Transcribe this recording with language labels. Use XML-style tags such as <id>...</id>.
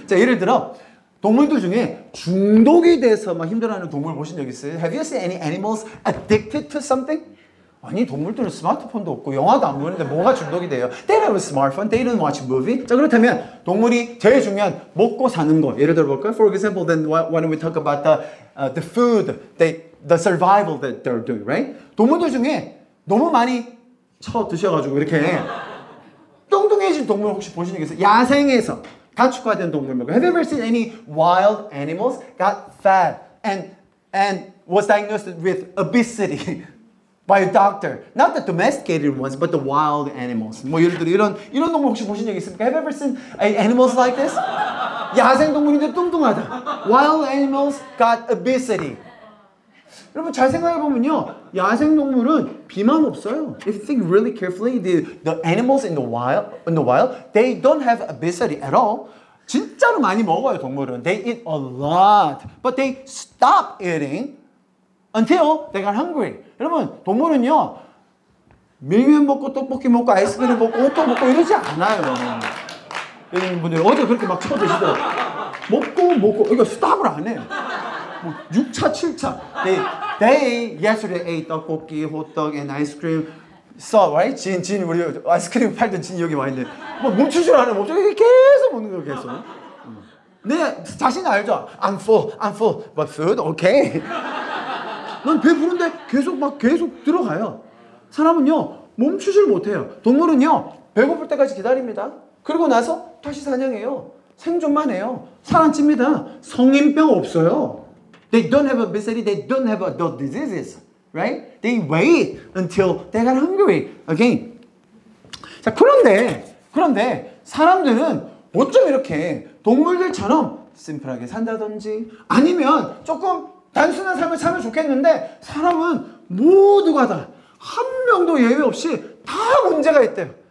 <ko>자, 예를 들어 동물들 중에 중독이 돼서 막 힘들어하는 동물 보신 적 있어요?</ko> <en>Have you seen any animals addicted to something?</en> <ko>아니, 동물들은 스마트폰도 없고 영화도 안 보는데 뭐가 중독이 돼요?</ko> <en>They don't have a smartphone, they don't watch movie.</en> <ko>자, 그렇다면 동물이 제일 중요한 먹고 사는 거 예를 들어 볼까요?</ko> <en>For example, then why don't we talk about the food, the survival that they're doing, right?</en> <ko>동물들 중에 너무 많이 쳐 드셔가지고 이렇게 뚱뚱해진 동물 혹시 보신 적 있어요? 야생에서 가축화된 동물 말고.</ko> <en>Have you ever seen any wild animals got fat and was diagnosed with obesity by a doctor? Not the domesticated ones, but the wild animals.</en> <ko>뭐 예를 들어 이런 동물 혹시 보신 적 있습니까?</ko> <en>Have you ever seen animals like this?</en> <ko>야생 동물인데 뚱뚱하다.</ko> <en>Wild animals got obesity.</en> <ko>여러분 잘 생각해 보면요, 야생 동물은 비만 없어요.</ko> <en>If you think really carefully, the animals in the wild, they don't have obesity at all.</en> <ko>진짜로 많이 먹어요 동물은.</ko> <en>They eat a lot, but they stop eating until they got hungry.</en> <ko>여러분 동물은요, 밀면 먹고 떡볶이 먹고 아이스크림 먹고 호떡 먹고 이러지 않아요. 여러분들 어제 그렇게 막 쳐 드시더라고요. 먹고 이거 스탑을 안 해. 뭐 6차, 7차.</ko> <en>They yesterday ate 떡볶이, 호떡, and ice cream. So, right?</en> <ko>진 우리 아이스크림 팔던 진 여기 와 있는데 뭐 멈추질 않아. 계속 먹는 거 계속. 내 자신 알죠? I'm full, but food, okay. 난 배부른데 계속 들어가요. 사람은요 멈추질 못해요. 동물은요 배고플 때까지 기다립니다. 그리고 나서 다시 사냥해요. 생존만 해요. 살아집니다. 성인병 없어요.</ko> <en>They don't have obesity. They don't have adult diseases, right? They wait until they got hungry again.</en> <ko>자, 그런데 사람들은 어쩜 이렇게 동물들처럼 심플하게 산다든지 아니면 조금 단순한 삶을 살면 좋겠는데 사람은 모두가 다 한 명도 예외 없이 다 문제가 있대요.</ko>